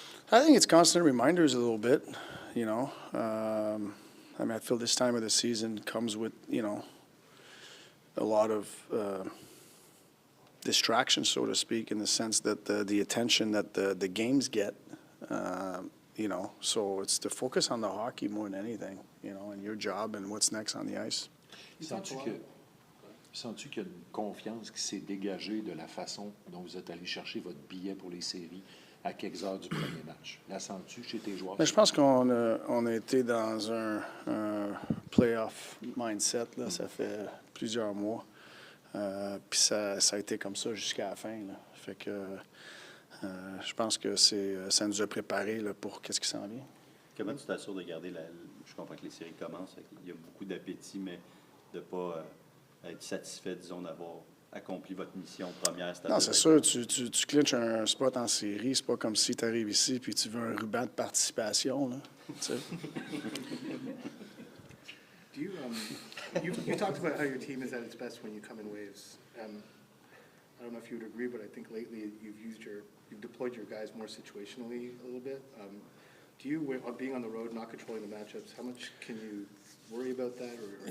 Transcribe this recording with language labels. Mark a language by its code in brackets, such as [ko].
[en] I think it's constant reminders a little bit, you know. I mean, I feel this time of the season comes with, you know, a lot of distraction, so to speak, in the sense that the attention that the games get, you know. So it's to focus on the hockey more than anything, you know, and your job and what's next on the ice. [fr] Sens-tu qu'il y a une confiance qui s'est dégagée de la façon dont vous êtes allé chercher votre billet pour les séries à quelques heures du premier match? La sens-tu chez tes joueurs? Mais je pense qu'on a été dans un playoff mindset, là, ça fait plusieurs mois. Puis ça a été comme ça jusqu'à la fin. Là. Fait que je pense que ça nous a préparés là, pour qu'est-ce qui s'en vient. Comment tu t'assures de garder je comprends que les séries commencent, il y a beaucoup d'appétit, mais de ne pas être satisfait, disons, d'avoir accompli votre mission première. Non, c'est sûr, tu clinches un spot en série, c'est pas comme si tu arrives ici puis tu veux un ruban de participation. Là, [en] Do you, you talked about how your team is at its best when you come in waves. I don't know if you would agree, but I think lately you've deployed your guys more situationally a little bit. Do you, being on the road, not controlling the matchups, how much can you worry about that, or